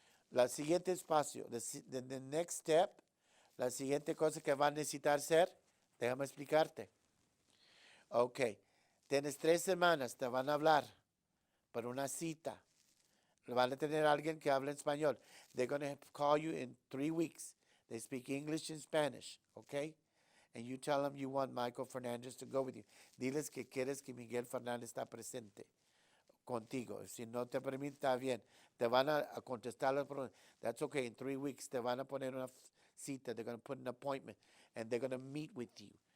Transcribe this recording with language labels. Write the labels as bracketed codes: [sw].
[es] La siguiente espacio, [en] the next step, [es] la siguiente cosa que va a necesitar hacer, déjame explicarte. Ok, tienes 3 semanas, te van a hablar para una cita. Van a tener alguien que hable español. [en] They're going to call you in 3 weeks. They speak English and Spanish, okay? And you tell them you want Michael Fernandez to go with you. [es] Diles que quieres que Miguel Fernández está presente contigo. Si no te permite, está bien. Te van a contestar las preguntas. [en] That's okay. In 3 weeks, [es] te van a poner una cita. [en] They're going to put an appointment. And they're going to meet with you.